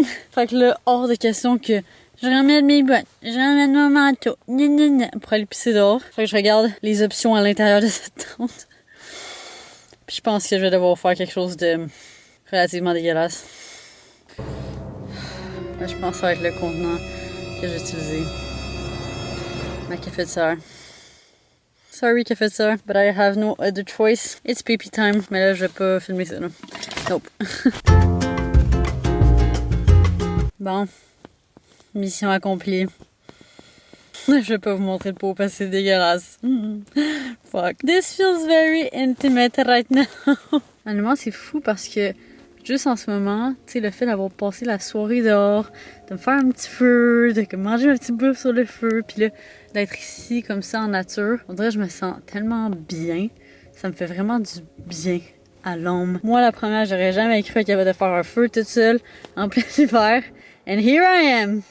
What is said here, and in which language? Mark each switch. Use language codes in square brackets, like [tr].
[fr] Fait que là, hors de question que je ramène mes bottes, je ramène mon manteau, pour aller pisser dehors. Fait que je regarde les options à l'intérieur de cette tente. Puis je pense que je vais devoir faire quelque chose de relativement dégueulasse. Je pense que ça va être le contenant que j'ai utilisé. Ma cafetière. [en] Sorry cafetière, but I have no other choice. It's pee time. [fr] Mais là, je vais pas filmer ça, là. Nope. Bon. Mission accomplie. Je vais pas vous montrer le pot parce que c'est dégueulasse. [en] Fuck. This feels very intimate right now. [fr] Honnêtement, c'est fou parce que juste en ce moment, tu sais, le fait d'avoir passé la soirée dehors, de me faire un petit feu, de manger un petit bouffe sur le feu, puis là, d'être ici comme ça en nature, on dirait que je me sens tellement bien. Ça me fait vraiment du bien à l'ombre. Moi, la première, j'aurais jamais cru qu'il y avait de faire un feu toute seule en plein hiver. [en] And here I am!